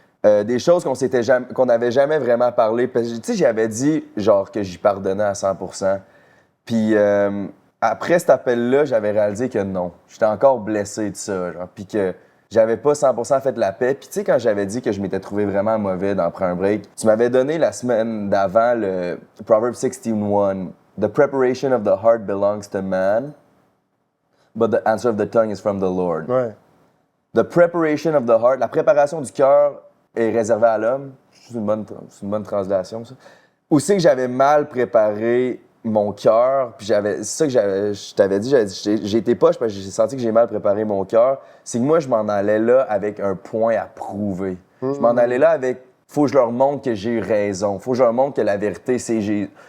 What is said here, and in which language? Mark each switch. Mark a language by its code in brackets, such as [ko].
[fr] Des choses qu'on n'avait jamais vraiment parlé. Tu sais, j'avais dit genre que j'y pardonnais à 100%. Puis après cet appel-là, j'avais réalisé que non. J'étais encore blessé de ça, genre. Puis que j'avais pas 100% fait la paix. Puis tu sais, quand j'avais dit que je m'étais trouvé vraiment mauvais d'en prendre un break, tu m'avais donné la semaine d'avant le Proverbs 16:1. [en] The preparation of the heart belongs to man, but the answer of the tongue is from the Lord. [fr] Ouais. [en] The preparation of the heart, [fr] la préparation du cœur est réservée à l'homme. C'est une bonne translation, ça. Où c'est que j'avais mal préparé mon cœur, puis c'est ça que je t'avais dit, j'ai été poche parce que j'ai senti que j'ai mal préparé mon cœur. C'est que moi, je m'en allais là avec un point à prouver. Je m'en allais là avec, faut que je leur montre que j'ai eu raison, faut que je leur montre que la vérité, c'est Jésus.